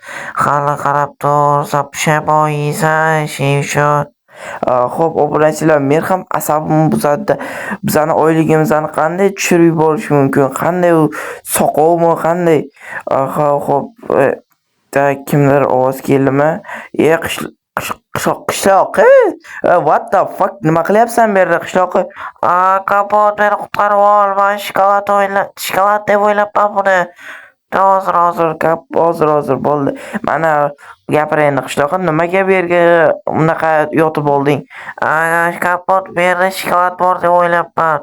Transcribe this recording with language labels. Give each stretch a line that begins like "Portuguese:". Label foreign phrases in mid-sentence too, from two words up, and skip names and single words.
Uzbek: Qarab tur, sen pushaymon yeysan ishing uchun. Xo'p, obunachilar, men ham asabimni buzadi. Bizani oyligimizni qanday tushirib yuborish mumkin? Qanday u soqovmi, qanday? Xo'p, kimdir ovoz keldimi? Qishloq.
English: What the fuck?
Uzbek: Nima qilyapsan bu yerda qishloq? Kompot, meni qutqarib ol. Men shokolad deb o'ylabman buni. Hozir bo'ldi. Mana gapir endi qishloq, nimaga bu yerga unaqa yotib olding? Kompot, bu yerda shokolad bor deb o'ylabman.